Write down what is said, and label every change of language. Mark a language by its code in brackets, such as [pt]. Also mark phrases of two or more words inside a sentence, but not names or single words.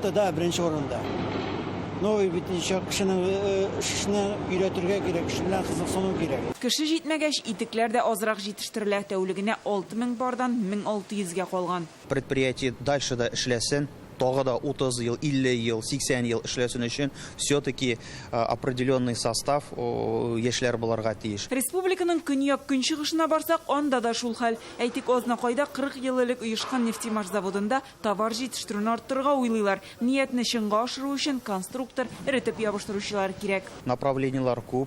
[tt] Зарплата да беренче урында. новый бит ничә кешенең эшне өйрәтергә кирәк, эш белән кызыксыну кирәк. Кеше җитмәгәч, итекләр дә азрак җитештерелә, тәүлегенә 6000 бардан 1600-гә калган. [ru] Предприятие дальше [tt] да эшләсен, тагы да 30 ел, 50 ел, 80 ел эшләсен өчен [ru] все-таки определенный состав [tt] яшьләр булырга тиеш. Республиканың көньяк көнчыгышына барсак, анда да шул хәл. Әйтик, Азнакайда 40 ел элек оешкан нефтемаш заводында товар җитештерүне арттырырга уйлыйлар. Ниятне чынга ашыру өчен конструктор, эретеп ябыштыручылар кирәк. Направлениелар күп.